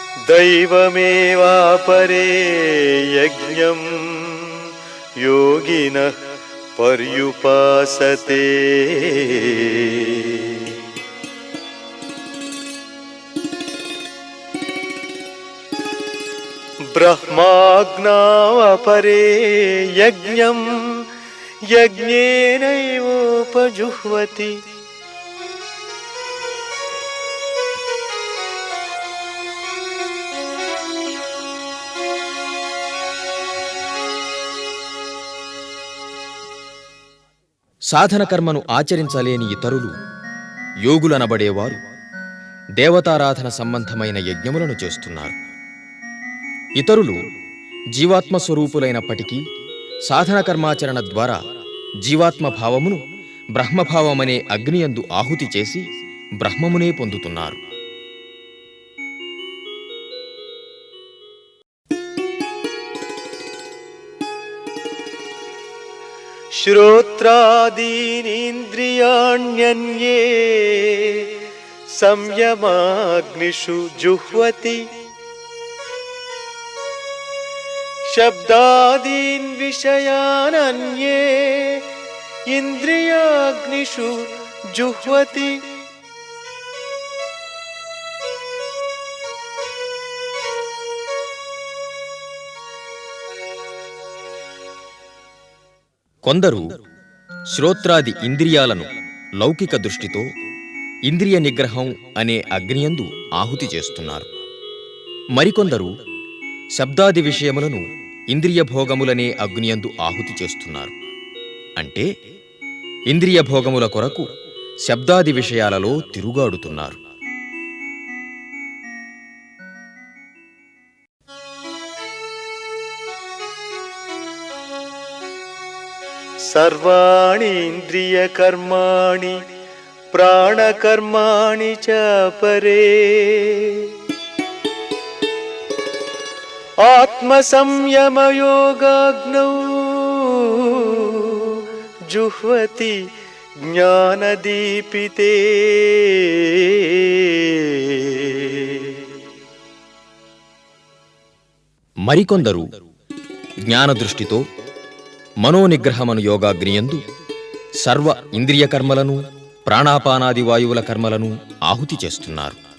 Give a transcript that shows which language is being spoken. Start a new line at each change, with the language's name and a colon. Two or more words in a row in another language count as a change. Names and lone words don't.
Sanskrit: दैवमेवापरे यज्ञं योगिनः पर्युपासते ब्रह्माज्ञावपरे यज्ञं यज्ञेनैवोपजुह्वति
Telugu: సాధన కర్మను ఆచరించలేని ఇతరులు యోగులనబడేవారు దేవతారాధన సంబంధమైన యజ్ఞములను చేస్తున్నారు. ఇతరులు జీవాత్మ స్వరూపులైనప్పటికీ సాధన కర్మాచరణ ద్వారా జీవాత్మ భావమును బ్రహ్మభావమనే అగ్నియందు ఆహుతి చేసి బ్రహ్మమునే పొందుతున్నారు.
Sanskrit: श्रोत्रादीनीन्द्रियाण्यन्ये संयमाग्निषु जुह्वति शब्दादीन् विषयानन्ये इन्द्रियाग्निषु जुह्वति
Telugu: కొందరు శ్రోత్రాది ఇంద్రియాలను లౌకిక దృష్టితో ఇంద్రియ నిగ్రహం అనే అగ్నియందు ఆహుతి చేస్తున్నారు. మరికొందరు శబ్దాది విషయములను ఇంద్రియ భోగములనే అగ్నియందు ఆహుతి చేస్తున్నారు. అంటే ఇంద్రియ భోగముల కొరకు శబ్దాది విషయాలలో తిరుగాడుతున్నారు.
Sanskrit: सर्वाणि इन्द्रियकर्माणि प्राणकर्माणि च परे आत्मसंयमयोगाग्नौ जुह्वति ज्ञानदीपिते
Telugu: మరికొందరు జ్ఞానదృష్టితో మనోనిగ్రహమను యోగాగ్నియందు సర్వ ఇంద్రియ కర్మలను ప్రాణాపానాది వాయువుల కర్మలను ఆహుతి చేస్తున్నారు.